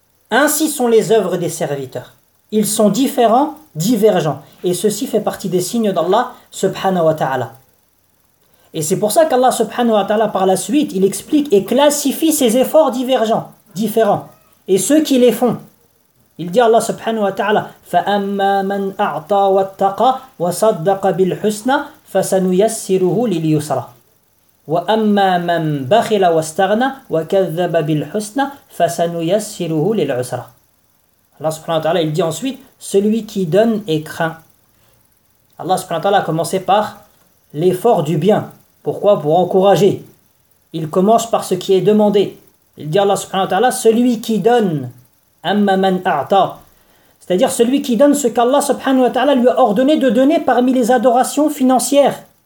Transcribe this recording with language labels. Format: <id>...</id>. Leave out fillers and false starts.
<fr>Ainsi sont les œuvres des serviteurs. Ils sont différents, divergents. Et ceci fait partie des signes d'Allah subhanahu wa ta'ala. Et c'est pour ça qu'Allah subhanahu wa ta'ala par la suite, il explique et classifie ses efforts divergents, différents, et ceux qui les font. Il dit</fr> <ar>Allah subhanahu wa ta'ala, فَأَمَّا مَنْ أَعْطَى وَاتَّقَى وَصَدَّقَ بِالْحُسْنَى فَسَنُيَسِّرُهُ لِلْيُسْرَى وَأَمَّا مَنْ بَخِلَ وَاسْتَغْنَى وَكَذَّبَ بِالْحُسْنَى فَسَنُيَسِّرُهُ لِلْعُسْرَى.</ar> <fr>Allah subhanahu wa ta'ala, il dit ensuite, celui qui donne et craint. Allah subhanahu wa ta'ala a commencé par l'effort du bien. Pourquoi? Pour encourager. Il commence par ce qui est demandé. Il dit Allah subhanahu wa ta'ala, celui qui donne,</fr> <ar>amma man a'ta.</ar> <fr>C'est-à-dire celui qui donne ce qu'Allah subhanahu wa ta'ala lui a ordonné de donner parmi les adorations financières.</fr>